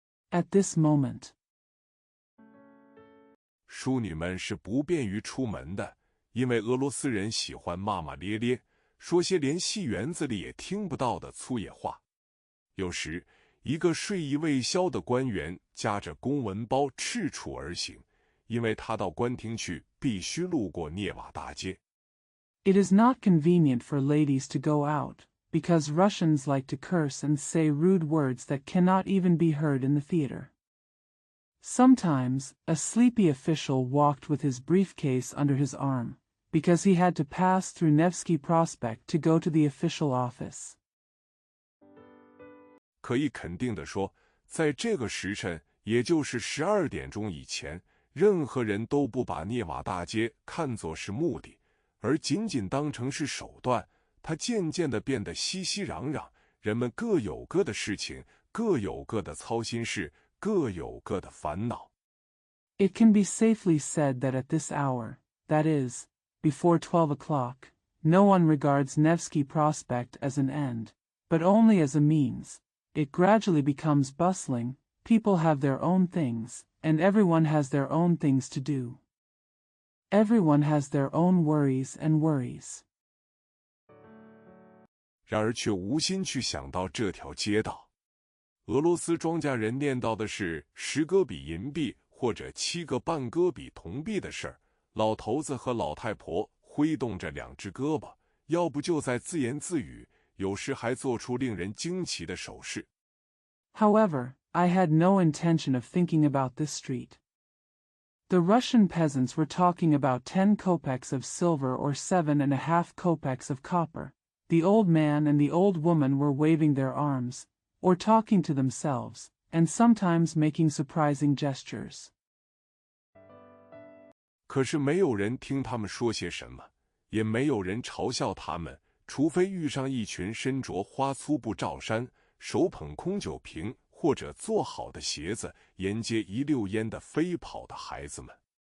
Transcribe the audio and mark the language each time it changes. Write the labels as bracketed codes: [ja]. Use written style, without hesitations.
[en] At this moment, [zh] 淑女们是不便于出门的，因为俄罗斯人喜欢骂骂咧咧，说些连戏园子里也听不到的粗野话。有时，一个睡意未消的官员夹着公文包赤处而行，因为他到官厅去必须路过涅瓦大街。 [en] It is not convenient for ladies to go out, because Russians like to curse and say rude words that cannot even be heard in the theater. Sometimes, a sleepy official walked with his briefcase under his arm, because he had to pass through Nevsky Prospect to go to the official office. [zh] 可以肯定地说，在这个时辰，也就是12点钟以前，任何人都不把涅瓦大街看作是目的，而仅仅当成是手段。它渐渐地变得熙熙攘攘，人们各有各的事情，各有各的操心事，各有各的烦恼。 [en] It can be safely said that at this hour, that is, before 12 o'clock, no one regards Nevsky Prospect as an end, but only as a means. It gradually becomes bustling, people have their own things, and everyone has their own things to do. Everyone has their own worries and worries. [zh] 然而却无心去想到这条街道。俄罗斯庄稼人念叨的是10戈比银币或者7个半戈比铜币的事儿，老头子和老太婆挥动着2只胳膊，要不就在自言自语，有时还做出令人惊奇的手势。 [en] However, I had no intention of thinking about this street. The Russian peasants were talking about 10 kopecks of silver or 7.5 kopecks of copper. The old man and the old woman were waving their arms, or talking to themselves, and sometimes making surprising gestures. [zh] 可是没有人听他们说些什么，也没有人嘲笑他们，除非遇上一群身着花粗布罩衫，手捧空酒瓶或者做好的鞋子，沿街一溜烟的飞跑的孩子们。